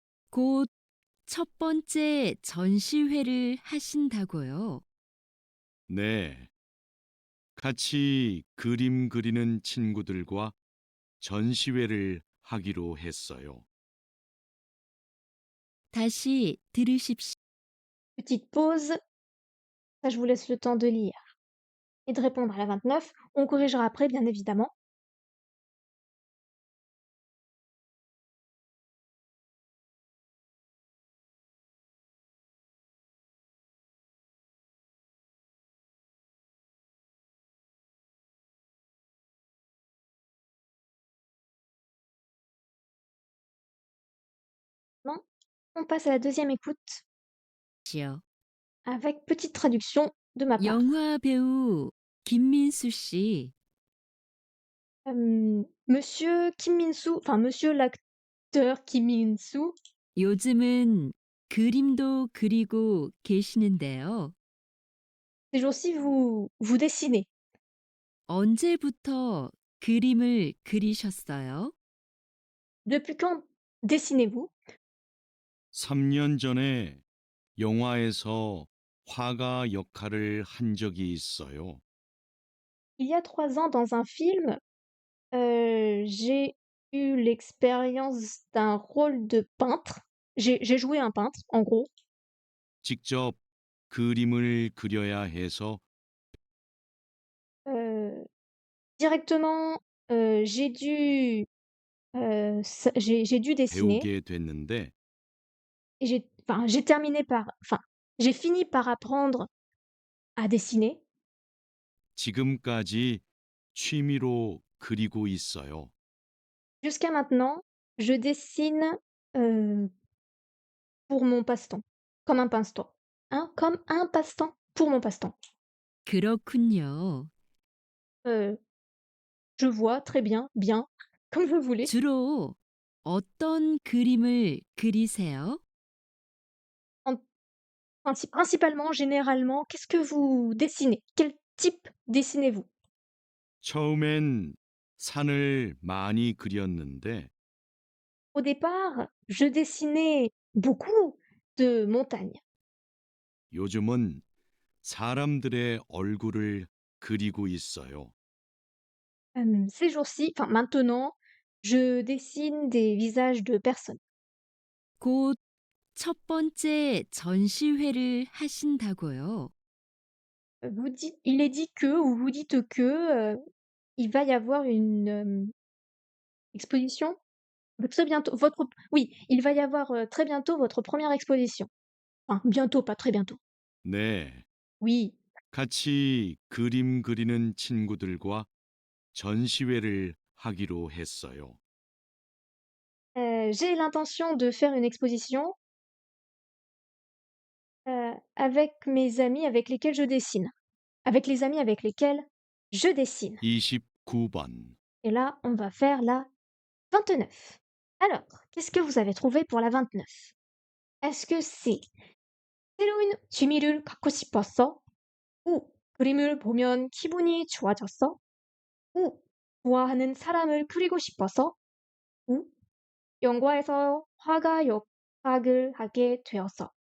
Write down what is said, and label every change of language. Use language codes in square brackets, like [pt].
[ko] 곧 첫 번째 전시회를 하신다고요. 네, 같이 그림 그리는 친구들과 전시회를 하기로 했어요. 다시 들으십시오. [fr] Petite pause. Ça, je vous laisse le temps de lire. et de répondre à la 29. On corrigera après, bien évidemment. Maintenant, on passe à la deuxième écoute [ko] 지요. [fr] avec petite traduction de ma part. [ko] 영화 배우 김민수 씨, [fr] Monsieur Kim Min-soo, enfin monsieur l'acteur Kim Min-soo, [ko] 요즘은 그림도 그리고 계시는데요. [fr] ces jours-ci vous dessinez. [ko] 언제부터 그림을 그리셨어요? [fr] Depuis quand dessinez-vous? [ko] 3년 전에 영화에서 화가 역할을 한 적이 있어요. [fr] Il y a 3 ans dans un film, j'ai eu l'expérience d'un rôle de peintre. J'ai joué un peintre, en gros. [ko] 직접 그림을 그려야 해서 [fr] Heu, directement, j'ai dû, j'ai dû dessiner [ko] 배우게 됐는데 [fr] et j'ai terminé par j'ai fini par apprendre à dessiner. [ko] 지금까지 취미로 그리고 있어요. [fr] Jusqu'à maintenant, je dessine, heu, pour mon passe-temps, comme un passe-temps. Hein? Comme un passe-temps, pour mon passe-temps. [ko] 그렇군요. [fr] Heu, je vois, très bien, bien, comme vous voulez. [ko] 주로 어떤 그림을 그리세요? [fr] En principalement, généralement, qu'est-ce que vous dessinez? Quel type dessinez-vous? [ko] 처음엔 산을 많이 그렸는데 [fr] Au départ, je dessinais beaucoup de montagnes. [ko] 요즘은 사람들의 얼굴을 그리고 있어요. [fr] Ces jours-ci, enfin maintenant, je dessine des visages de personnes. [ko] 곧 첫 번째 전시회를 하신다고요. [fr] Vous dites il est dit que ou vous dites que, il va y avoir une, exposition très bientôt votre oui, il va y avoir, très bientôt votre première exposition. Enfin, bientôt, pas très bientôt. [ko] 네, [fr] Oui, [ko] 같이 그림 그리는 친구들과 전시회를 하기로 했어요. [fr] j'ai l'intention de faire une exposition, avec mes amis avec lesquels je dessine. Avec les amis avec lesquels je dessine. [ko] 29번. [fr] Et là, on va faire la 29. Alors, qu'est-ce que vous avez trouvé pour la 29? Est-ce que c'est [ko] 새로운 취미를 갖고 싶었어? 우, 그림을 보면 기분이 좋아졌어? 우, 좋아하는 사람을 그리고 싶어서? 우, 영화에서 화가 역학을 하게 되어서.